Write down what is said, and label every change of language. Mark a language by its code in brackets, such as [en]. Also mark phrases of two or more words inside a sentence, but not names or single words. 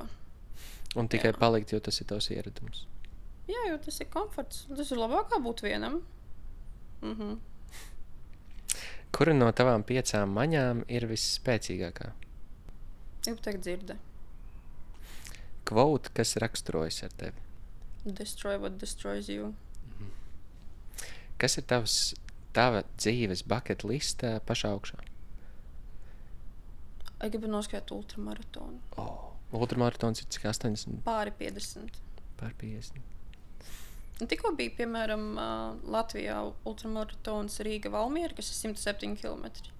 [lv] Un tikai palikt, jo tas ir tavs ieradums. Jā, jo tas ir komforts. Tas ir labāk kā būt vienam. Kura no tavām 5 maņām ir visspēcīgākā? Gribu teikt dzirde. Quote, kas raksturojas ar tevi? [en] Destroy what destroys you. [lv] Kas ir tava dzīves [en] bucket lista [lv] pašā augšā? Es gribu noskriet ultramaratonu. Ultramaratons ir cik 80? Pāri 50. Pāri 50. Tikko bija, piemēram, Latvijā ultramaratons Rīga-Valmiera, kas ir 107 km.